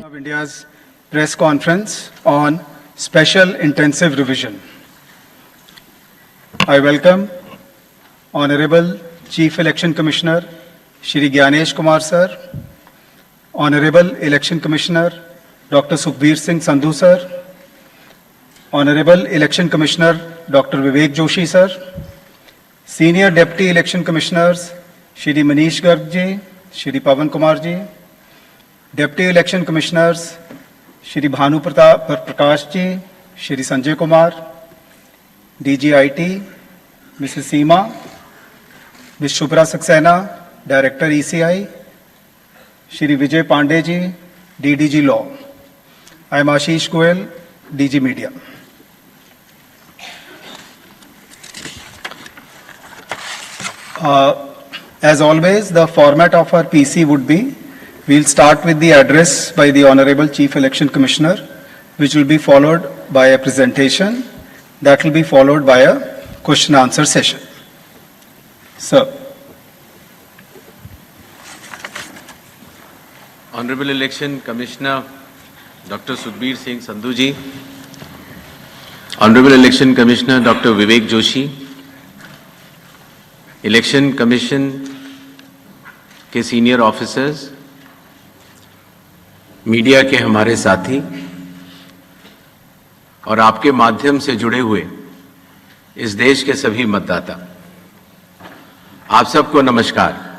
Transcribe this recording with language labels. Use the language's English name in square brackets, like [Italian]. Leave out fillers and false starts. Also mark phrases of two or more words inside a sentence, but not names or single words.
[English] India's press conference on special intensive revision. I welcome Honorable Chief Election Commissioner Shri Gyanesh Kumar sir, Honorable Election Commissioner Dr. Sukhbir Singh Sandhu sir, Honorable Election Commissioner Dr. Vivek Joshi sir, Senior Deputy Election Commissioners Shri Manish Garg ji, Shri Pawan Kumar ji, Deputy Election Commissioners Shri Bhanu Prakash ji, Shri Sanjay Kumar, DGIT, Mrs. Seema, Ms. Shubhra Saxena, Director ECI, Shri Vijay Pandey ji, DDG Law. I am Ashish Goel, DG Media. As always, the format of our PC would be, we'll start with the address by the Honorable Chief Election Commissioner, which will be followed by a presentation. That will be followed by a question answer session. Sir. Honorable Election Commissioner Dr. Sukhbir Singh Sandhu ji, Honorable Election Commissioner Dr. [Hindi] Vivek Joshi, Election Commission के [English] senior officers, [Hindi] मीडिया के हमारे साथी और आपके माध्यम से जुड़े हुए इस देश के सभी मतदाता, आप सबको नमस्कार।